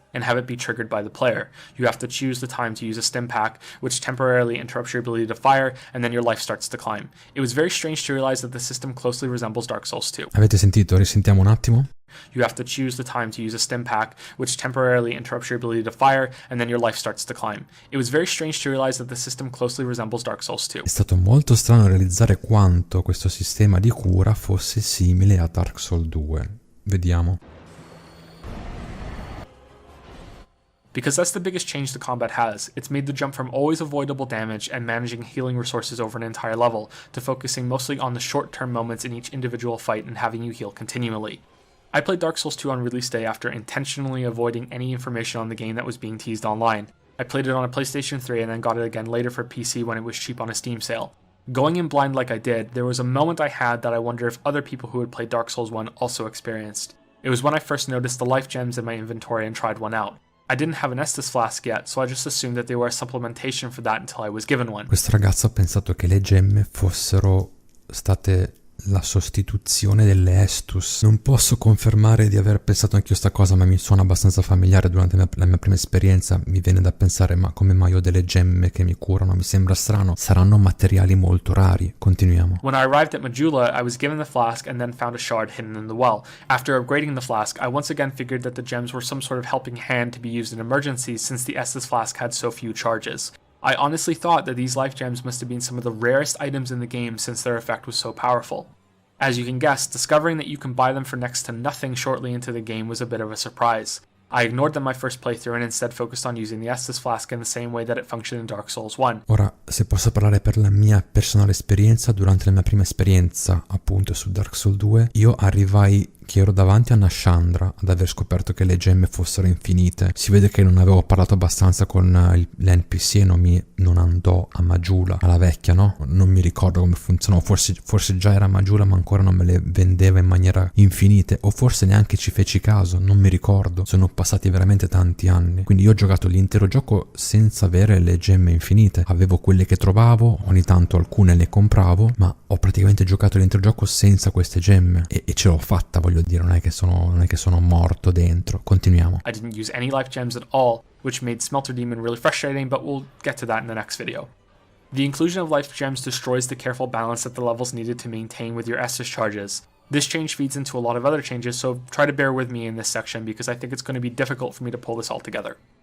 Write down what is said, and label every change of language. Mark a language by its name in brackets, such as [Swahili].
[English] and have it be triggered by the player. You have to choose the time to use a stim pack, which temporarily interrupts your ability to fire, and then your life starts to climb. It was very strange to realize that the system closely resembles Dark Souls 2. [Italian] Avete sentito? Risentiamo un attimo. [English] You have to choose the time to use a stim pack, which temporarily interrupts your ability to fire, and then your life starts to climb. It was very strange to realize that the system closely resembles Dark Souls 2. [Italian] È stato molto strano realizzare quanto questo sistema di cura fosse simile a Dark Souls 2. Vediamo. [English] Because that's the biggest change the combat has. It's made the jump from always avoidable damage and managing healing resources over an entire level to focusing mostly on the short-term moments in each individual fight and having you heal continually. I played Dark Souls 2 on release day after intentionally avoiding any information on the game that was being teased online. I played it on a PlayStation 3 and then got it again later for PC when it was cheap on a Steam sale. Going in blind like I did, there was a moment I had that I wonder if other people who had played Dark Souls 1 also experienced. It was when I first noticed the life gems in my inventory and tried one out. I didn't have an Estus flask yet, so I just assumed that they were a supplementation for that until I was given one. [Italian] Questo ragazzo ha pensato che le gemme fossero state la sostituzione delle Estus. Non posso confermare di aver pensato anch'io sta cosa, ma mi suona abbastanza familiare. Durante la mia prima esperienza mi viene da pensare: ma come mai ho delle gemme che mi curano? Mi sembra strano. Saranno materiali molto rari. Continuiamo. [English] When I arrived at Majula, I was given the flask and then found a shard hidden in the well. After upgrading the flask, I once again figured that the gems were some sort of helping hand to be used in emergencies since the Estus flask had so few charges. I honestly thought that these life gems must have been some of the rarest items in the game since their effect was so powerful. As you can guess, discovering that you can buy them for next to nothing shortly into the game was a bit of a surprise. I ignored them my first playthrough and instead focused on using the Estus flask in the same way that it functioned in Dark Souls 1. [Italian] Ora, se posso parlare per la mia personale esperienza, durante la mia prima esperienza appunto su Dark Souls 2, io arrivai che ero davanti a Nashandra ad aver scoperto che le gemme fossero infinite. Si vede che non avevo parlato abbastanza con l'NPC e non andò a Majula, alla vecchia, no? Non mi ricordo come funzionò, forse già era Majula ma ancora non me le vendeva in maniera infinite, o forse neanche ci feci caso, non mi ricordo. Sono passati veramente tanti anni, quindi io ho giocato l'intero gioco senza avere le gemme infinite. Avevo quelle che trovavo, ogni tanto alcune le compravo, ma ho praticamente giocato l'intero gioco senza queste gemme e ce l'ho fatta, voglio dire, non è che sono morto dentro. Continuiamo. [English] I didn't use any life gems at all, which made Smelter Demon really frustrating, but we'll get to that in the next video. The inclusion of life gems destroys the careful balance that the levels needed to maintain with your Estus charges. This change feeds into a lot of other changes, so try to bear with me in this section because I think it's going to be difficult for me to pull this all together.